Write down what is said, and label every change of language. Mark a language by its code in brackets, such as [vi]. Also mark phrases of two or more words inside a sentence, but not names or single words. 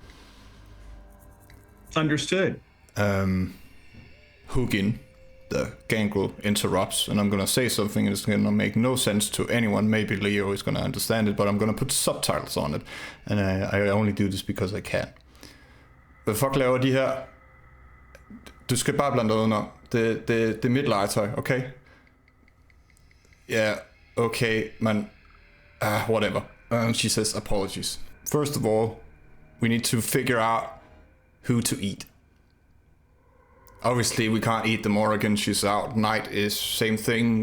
[en] Understood. Hugin, the gangrel, interrupts, and I'm gonna say something and it's gonna make no sense to anyone. Maybe Leo is gonna understand it, but I'm gonna put subtitles on it, and I only do this because I can. [da] Hvad fuck laver de her? Du skal bare blande dig udenom. Det er mit legetøj, [en] okay? Yeah, okay, man. Whatever. She says, apologies. First of all, we need to figure out who to eat. Obviously, we can't eat the Morrigan, she's out. Night is same thing.